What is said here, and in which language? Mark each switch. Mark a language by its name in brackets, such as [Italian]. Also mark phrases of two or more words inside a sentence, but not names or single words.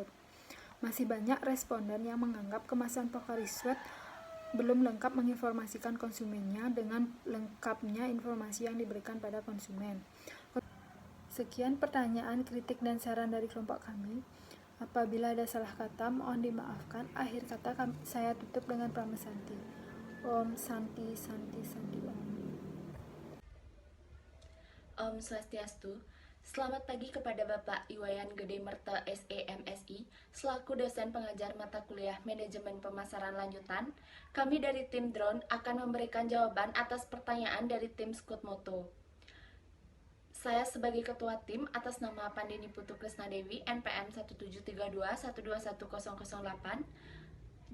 [Indonesian] Masih banyak responden yang menganggap kemasan Pocari Sweat belum lengkap menginformasikan konsumennya dengan lengkapnya informasi yang diberikan pada konsumen. Sekian pertanyaan, kritik, dan saran dari kelompok kami. Apabila ada salah kata, mohon dimaafkan. Akhir kata saya tutup dengan Pramasanti. [Sanskrit] Om Santi Santi Santi Om. Om Swastiastu. [Indonesian] Selamat pagi kepada Bapak Iwayan Gede Merta SEMSI, selaku dosen pengajar mata kuliah Manajemen Pemasaran Lanjutan. Kami dari tim Drone akan memberikan jawaban atas pertanyaan dari tim Skutmoto. Saya sebagai ketua tim atas nama Pandini Putu Krisnadewi NPM 17321211008.